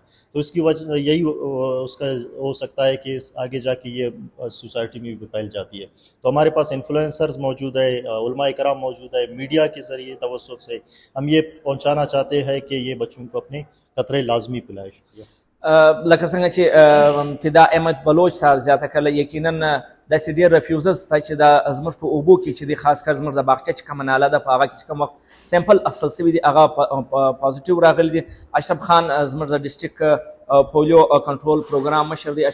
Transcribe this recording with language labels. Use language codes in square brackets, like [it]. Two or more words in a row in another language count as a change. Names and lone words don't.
[ur] تو اس کی وجہ یہی اس کا ہو سکتا ہے کہ آگے جا کے یہ سوسائٹی میں بھی پھیل جاتی ہے. تو ہمارے پاس انفلوئنسرز موجود ہے، علماء کرام موجود ہے، میڈیا کے ذریعے توسط سے ہم یہ پہنچانا چاہتے ہیں کہ یہ بچوں کو اپنے قطرے لازمی پلائے. شکریہ. [ps] لکه څنګه چې فدا احمد بلوچ صاحب زیاته کله یقینا داسې ډېر ریفیوزلز شته چې دا زموږ په اوبو کې چې دی خاص کر زموږ د باغچه چې کومه ناله ده په هغه کې چې کوم وخت سیمپل اصل شوي دي هغه پازیټیو راغلي دي. اشرف خان زموږ د ډسټرکٹ پولیو کنټرول پروگرام مشر دی.